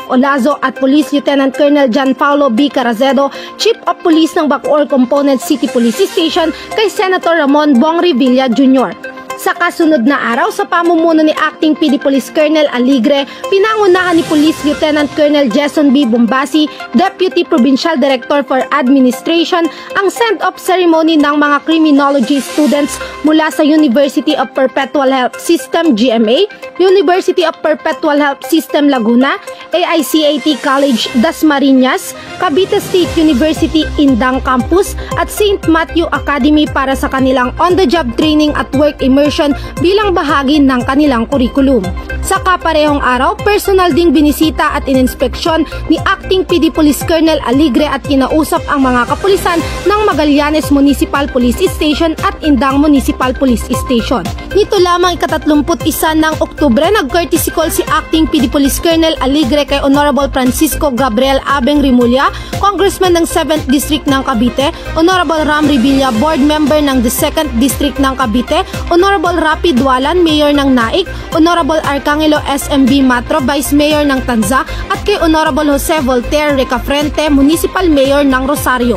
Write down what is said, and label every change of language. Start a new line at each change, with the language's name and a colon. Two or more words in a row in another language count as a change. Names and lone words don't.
Filipino: Olazo at Police Lieutenant Colonel John Paulo B. Carazedo,
English: Chief of Police
Filipino: ng Bacoor Component City Police Station, kay Senator Ramon Bong Revilla Jr. Sa kasunod na araw, sa pamumuno ni Acting PD Police Colonel Alegre, pinangunahan ni Police Lieutenant Colonel Jason B. Bombasi,
English: Deputy Provincial Director for Administration,
Filipino: ang
English: send-off ceremony
Filipino: ng mga criminology students mula sa University of Perpetual Health System GMA, University of Perpetual Health System Laguna, AICAT College Dasmariñas, Cavite State University Indang Campus at St. Matthew Academy para sa kanilang
English: on-the-job training
Filipino: at
English: work immersion
Filipino: bilang bahagi ng kanilang kurikulum. Sa kaparehong araw, personal ding binisita at ininspeksyon ni Acting PD Police Colonel Alegre at kinausap ang mga kapulisan ng Magallanes Municipal Police Station at Indang Municipal Police Station. Nito lamang ika-31 ng Oktubre, nag-
English: courtesy call
Filipino: si Acting PD Police Colonel Alegre kay Honorable Francisco Gabriel Abeng Rimulya, Congressman ng
English: 7th District
Filipino: ng Cavite, Honorable Ram Revilla,
English: Board Member
Filipino: ng
English: the 2nd District
Filipino: ng Cavite, Honorable Rapi Dualan, Mayor ng Naik, Honorable Arcangelo SMB Matro,
English: Vice Mayor
Filipino: ng Tanza, at kay Honorable Jose Voltaire Recafrente,
English: Municipal Mayor
Filipino: ng Rosario.